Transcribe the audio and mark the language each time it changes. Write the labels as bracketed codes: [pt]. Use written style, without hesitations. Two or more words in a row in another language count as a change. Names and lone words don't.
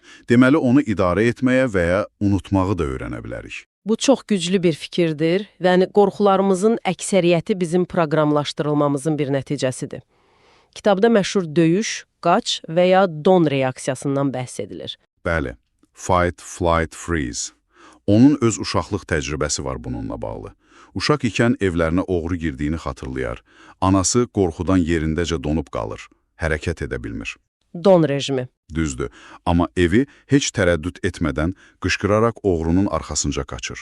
[az] Deməli, onu idarə etməyə və ya unutmağı da öyrənə bilərik. bu çox güclü bir fikirdir və qorxularımızın əksəriyyəti bizim proqramlaşdırılmamızın bir nəticəsidir. Kitabda məşhur döyüş, qaç və ya don reaksiyasından bəhs edilir. Bəli, [en] fight, flight, freeze. [az] Onun öz uşaqlıq təcrübəsi var bununla bağlı. Uşaq ikən evlərinə oğru girdiyini xatırlayar. Anası qorxudan yerindəcə donub qalır, hərəkət edə bilmir. Don rejimi. Düzdür, amma evi heç tərəddüd etmədən qışqıraraq oğrunun arxasınca qaçır.